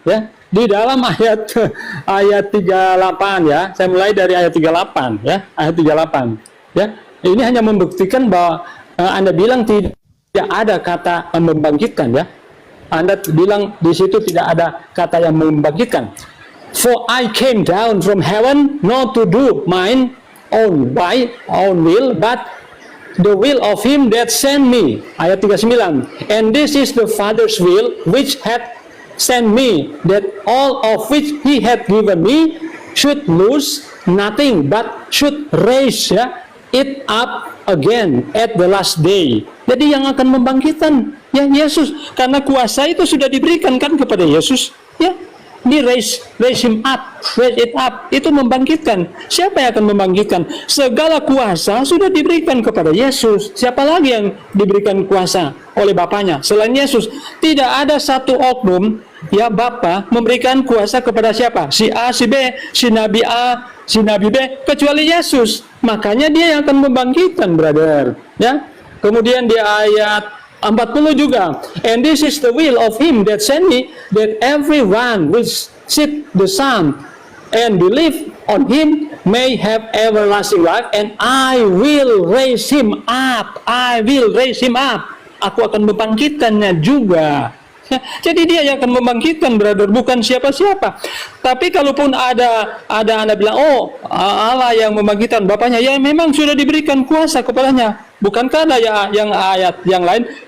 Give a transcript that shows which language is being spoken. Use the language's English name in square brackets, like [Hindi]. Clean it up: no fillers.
[Indonesian] Ya, di dalam ayat 38 ya. Saya mulai dari ayat 38 ya, ayat 38. Ya, ini hanya membuktikan bahwa Anda bilang tidak ada kata membangkitkan ya. Anda bilang di situ tidak ada kata yang membangkitkan. [English] For I came down from heaven not to do mine own will, but the will of him that sent me. [Indonesian] Ayat 39. [English] And this is the Father's will which hath sent me, that all of which he hath given me should lose nothing, but should raise it up again at the last day. [Indonesian] Jadi yang akan membangkitkan ya Yesus, karena kuasa itu sudah diberikan kan kepada Yesus ya. [English] Di raise him up, raise it up, [Indonesian] itu membangkitkan. Siapa yang akan membangkitkan? Segala kuasa sudah diberikan kepada Yesus. Siapa lagi yang diberikan kuasa oleh Bapaknya selain Yesus? Tidak ada satu oknum ya Bapa memberikan kuasa kepada siapa? Si A, si B, si Nabi A, si Nabi B, kecuali Yesus. Makanya dia yang akan membangkitkan, brother. Ya. Kemudian di ayat 40 juga. [English] And this is the will of him that sent me, that everyone which seeth the Son and believe on him may have everlasting life, and I will raise him up. I will raise him up. [Indonesian] Aku akan membangkitkannya juga. Jadi dia yang akan membangkitkan, brother, bukan siapa-siapa. Tapi kalaupun ada Anda bilang, oh Allah yang membangkitkan Bapaknya, ya memang sudah diberikan kuasa kepadanya. Bukankah ada yang ayat yang lain?